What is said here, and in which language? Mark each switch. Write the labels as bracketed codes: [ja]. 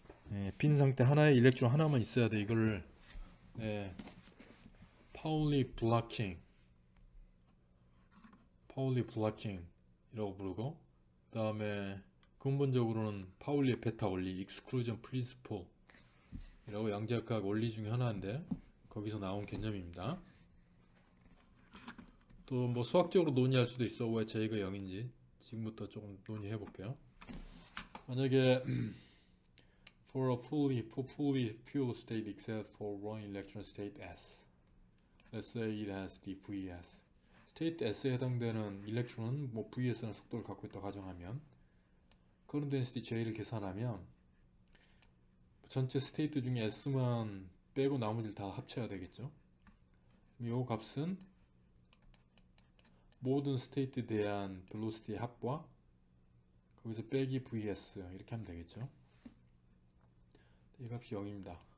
[ko] 네, 빈 상태 하나에 일렉트론 하나만 있어야 돼. 이걸 파울리 블라킹이라고 부르고, 그 다음에 근본적으로는 파울리의 베타 원리, 익스클루전 프린시플 이라고 양자역학 원리 중에 하나인데 거기서 나온 개념입니다. 또 뭐 수학적으로 논의할 수도 있어. 왜 J가 0인지 지금부터 조금 논의해 볼게요. 만약에 [en] for fully fuel state except for one electron state S, let's say it has the VS. [ko] state S에 해당되는 일렉트론은 뭐 VS라는 속도를 갖고 있다고 가정하면 current density J를 계산하면 전체 스테이트 중에 S만 빼고 나머지를 다 합쳐야 되겠죠. 이 값은 모든 스테이트에 대한 벨로시티의 합과 거기서 빼기 VS 이렇게 하면 되겠죠. 이 값이 0입니다.